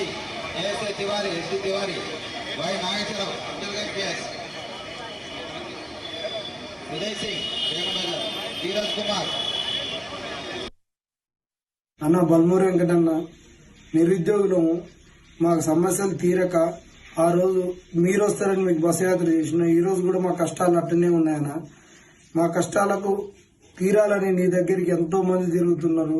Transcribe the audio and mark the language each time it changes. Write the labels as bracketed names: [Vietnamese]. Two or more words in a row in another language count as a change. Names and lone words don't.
[Hindi] एस ए तिवारी, एस डी तिवारी, वाई नागेश्वरराव, IPS, उदय सिंह, बेगमनगर, धीरज कुमार. [Telugu] అన్న బల్మూరి వెంకటన్న, నిరుద్యోగులము మాకు సమస్యలు తీరక ఆ రోజు మీరు వస్తారని మీకు బస్సు యాత్ర చేసిన, ఈ రోజు కూడా మా కష్టాలు అట్టనే ఉన్నాయన్న. మా కష్టాలకు తీరాలని నీ దగ్గరికి ఎంతో మంది తిరుగుతున్నారు.